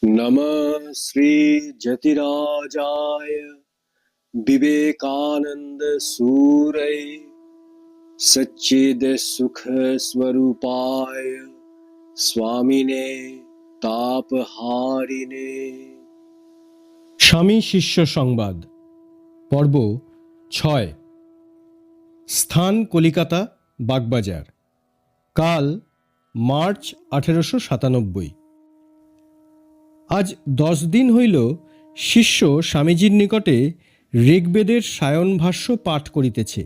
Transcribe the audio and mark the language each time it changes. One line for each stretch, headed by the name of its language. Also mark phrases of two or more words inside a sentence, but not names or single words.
Sanskrit: नमः श्री जतिराजाय विवेकानंद सूरय सच्चिद सुख स्वरूपाय स्वामिने तापहारिणे।
Bangla: স্বামী শিষ্য সংবাদ পর্ব ৬। স্থান কলিকাতা বাগবাজার। কাল মার্চ 1897। আজ 10 দিন হইল শিষ্য স্বামীজীর নিকটে ঋগ্বেদের সায়ন ভাষ্য পাঠ করিতেছে।